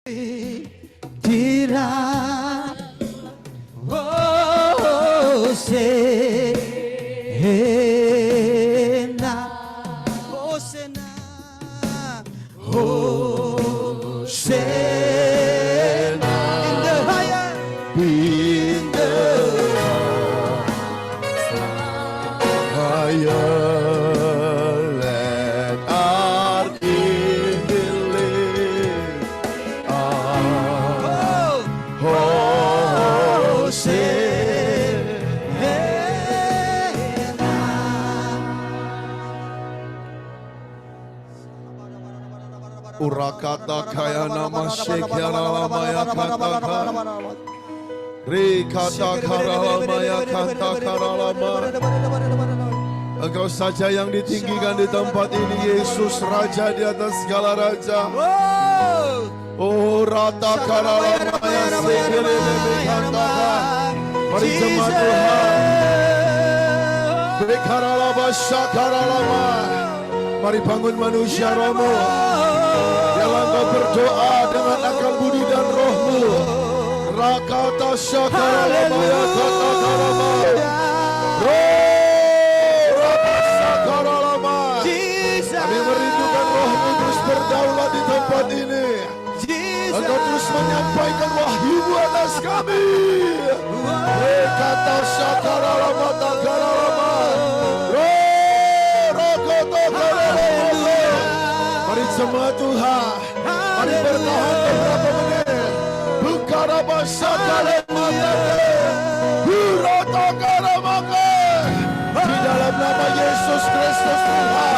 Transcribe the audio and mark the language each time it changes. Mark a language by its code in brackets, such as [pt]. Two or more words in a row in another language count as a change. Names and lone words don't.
[en] Tira Hosena Hosena Hosena in the higher In the higher let our King be lifted up. Urakata kaya nama shekyana lamaya kata kaya Rikata karalamaya kata karalama. [id] Engkau saja yang ditinggikan di tempat ini, Yesus Raja di atas segala raja. Oh rata karalamaya sekere lebekatakan. Mari jemaat Tuhan, bekaralaba syakaralama. Mari bangun manusia rohmu. Biarlah engkau berdoa dengan akal budi dan rohmu. Rakata syakaralama kata karama. Rata syakaralama. Kami merindukan rohmu terus berdaulat di tempat ini. Engkau terus menyampaikan wahyu-Mu atas kami. Rekata syakaralama takaralama. Rakata karalama. Mari jemaat Tuhan, mari bertahan beberapa menit. Bukaraba syakaralama. Burata karamaka. Di dalam nama Yesus Kristus Tuhan.